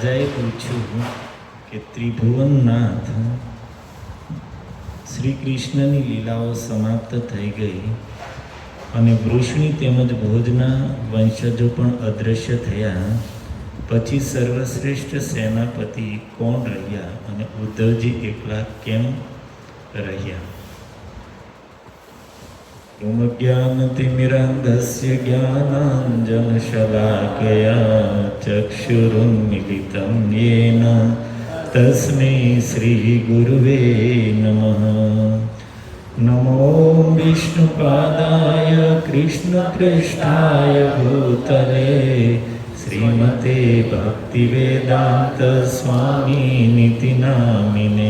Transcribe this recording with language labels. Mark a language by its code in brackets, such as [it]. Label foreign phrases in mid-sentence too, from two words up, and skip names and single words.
[gu] રાજાએ પૂછ્યું કે ત્રિભુવનનાથ, શ્રી કૃષ્ણની લીલાઓ સમાપ્ત થઈ ગઈ અને વૃષ્ણિ તેમજ ભોજના વંશજો પણ અદૃશ્ય થયા, પછી સર્વશ્રેષ્ઠ સેનાપતિ કોણ રહ્યા અને ઉદ્ધવજી એકલા કેમ રહ્યા? [sa] ज्ञानतिमिरन्धस्य ज्ञानाञ्जनशलाकया चक्षुरुन्मिलितं येन तस्मै श्रीगुरुवे नमः। नमो विष्णुपादाय कृष्णपृष्ठाय भूतले श्रीमते भक्तिवेदान्तस्वामिनिति नामिने।